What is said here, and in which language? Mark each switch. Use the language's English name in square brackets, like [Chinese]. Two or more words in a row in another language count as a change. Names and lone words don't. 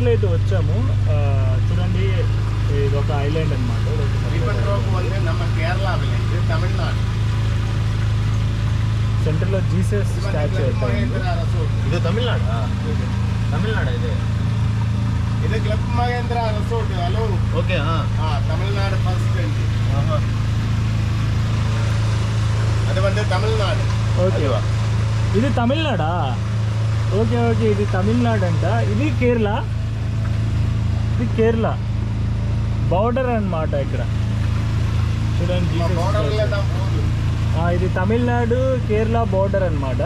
[Telugu] వచ్చాము. చూడండి ఇది ఒక ఐలాండ్ అనమాట. [Kannada] ನಮ್ಮ ಕೇರಳ ವಿಲೇಜ್ ತಮಿಳ್ನಾಡು [Telugu] సెంటర్లో జీసస్ స్టాచ్యూ [Kannada] ಇದು ತಮಿಳ್ನಾಡು ತಮಿಳ್ನಾಡು ಇದು ಕ್ಲಬ್ ಮಹೇಂದ್ರ ರೆಸಾರ್ಟ್ [English] hello okay [Kannada] ತಮಿಳ್ನಾಡು ಫಸ್ಟ್ ಅದು ತಮಿಳ್ನಾಡು. [Telugu] ఓకే ఇది తమిళనాడా? ఓకే ఓకే ఇది తమిళనాడు అంట. ఇది కేరళ. ఇది కేరళ బార్డర్ అన్నమాట. ఇక్కడ చూడండి ఇది తమిళనాడు కేరళ బార్డర్ అన్నమాట.